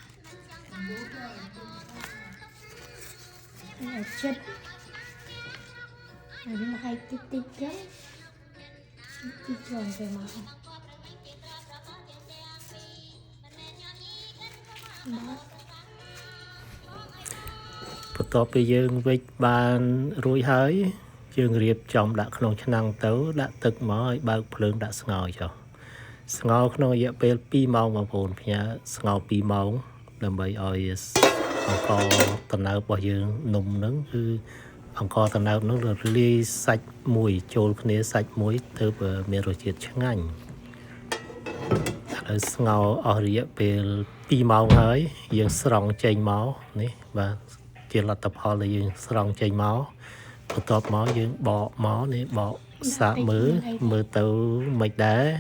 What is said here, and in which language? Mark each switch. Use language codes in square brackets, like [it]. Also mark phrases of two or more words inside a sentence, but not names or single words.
[vi] ở chân này nhưng mà hay tích tích lắm tích tròn về máu đó [km] បន្ទាប់ពីយើងវិចបានរួចហើយយើងរៀបចំដាក់ក្នុងឆ្នាំងទៅដាក់ទឹកមកឲ្យបើកភ្លើងដាក់ស្ងោរចុះស្ងោរក្នុងរយៈ ពេល2ម៉ោងបងប្អូនផ្ញើស្ងោរ2ម៉ោងដើម្បីឲ្យអង្ករតណើបរបស់យើងនំហ្នឹងគឺអង្ករតណើបហ្នឹងលាយសាច់មួយចូលគ្នាសាច់មួយទៅមានរសជាតិឆ្ងាញ់ហើយស្ងោរអស់រយៈពេល2ម៉ោងហើយយើងស្រង់ចេញមកនេះបាទជាលទ្ធផលដែលយើងស្រង់ចេញមកបន្ទាប់មកយើងបកមកនេះបកសាកមើលទៅមិនដែ